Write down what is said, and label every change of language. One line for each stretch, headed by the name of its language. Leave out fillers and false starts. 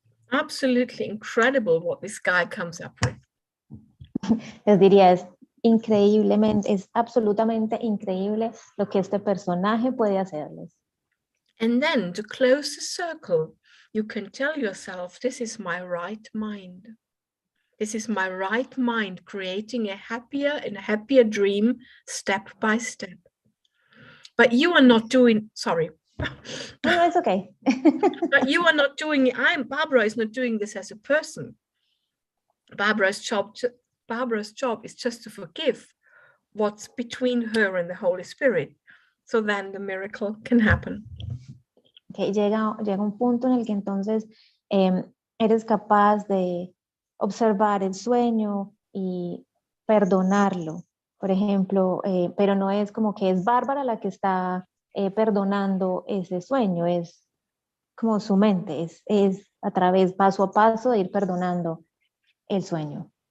English: Absolutely incredible what this guy comes up with.
Spanish: Les diría, es absolutamente increíble lo que este personaje puede hacerles.
English: And then to close the circle, you can tell yourself, this is my right mind. This is my right mind creating a happier dream step by step. But you are not doing, sorry. No, it's okay. But you are not doing it. Barbara is not doing this as a person. Barbara's job is just to forgive what's between her and the Holy Spirit. So then the miracle can happen.
Spanish: Okay, llega un punto en el que entonces eres capaz de observar el sueño y perdonarlo, por ejemplo, pero no es como que es Bárbara la que está perdonando ese sueño, es como su mente, es a través, paso a paso, de ir perdonando el sueño.